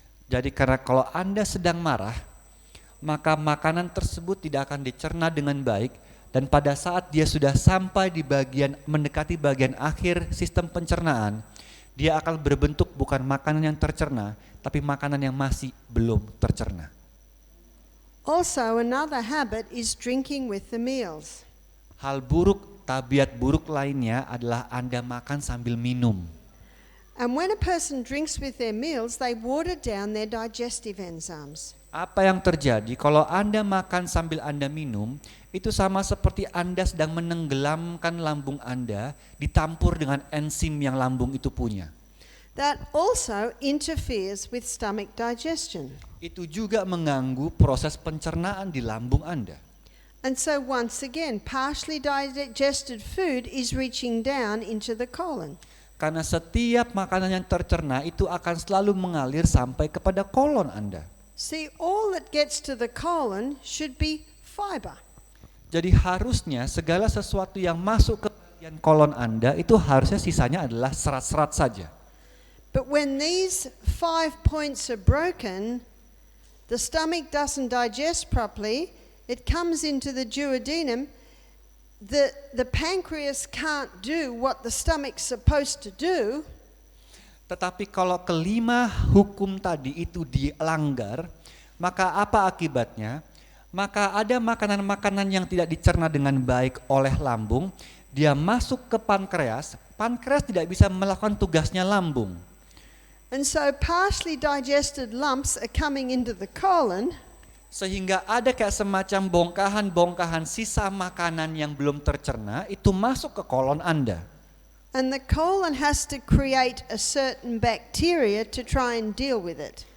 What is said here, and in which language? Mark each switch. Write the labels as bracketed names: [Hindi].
[Indonesian] Jadi karena kalau Anda sedang marah, maka makanan tersebut tidak akan dicerna dengan baik, dan pada saat dia sudah sampai di mendekati bagian akhir sistem pencernaan, dia akan berbentuk bukan makanan yang tercerna, tapi makanan yang masih belum tercerna. [English] Also, another habit is drinking with the meals. [Indonesian] Hal buruk, tabiat buruk lainnya adalah Anda makan sambil minum. [English] And when a person drinks with their meals, they water down their digestive enzymes. [Indonesian] Apa yang terjadi kalau Anda makan sambil Anda minum, itu sama seperti Anda sedang menenggelamkan lambung Anda ditampur dengan enzim yang lambung itu punya. [English] That also interferes with stomach digestion. [Indonesian] Itu juga mengganggu proses pencernaan di lambung Anda. [English] And so once again, partially digested food is reaching down into the colon. [Indonesian] Karena setiap makanan yang tercerna itu akan selalu mengalir sampai kepada kolon Anda. [English] See, all that gets to the colon should be fiber. [Indonesian] Jadi harusnya segala sesuatu yang masuk ke bagian kolon Anda itu harusnya sisanya adalah serat-serat saja. [English] But when these 5 points are broken, the stomach doesn't digest properly, it comes into the duodenum, the pancreas can't do what the stomach's supposed to do. [Indonesian] Tetapi kalau kelima hukum tadi itu dilanggar, maka apa akibatnya? Maka ada makanan-makanan yang tidak dicerna dengan baik oleh lambung, dia masuk ke pankreas, pankreas tidak bisa melakukan tugasnya lambung. [English] And so partially digested lumps are coming into the colon. [Indonesian] Sehingga ada kayak semacam bongkahan-bongkahan sisa makanan yang belum tercerna itu masuk ke kolon Anda. [English] And the colon has to create a certain bacteria to try and deal with it.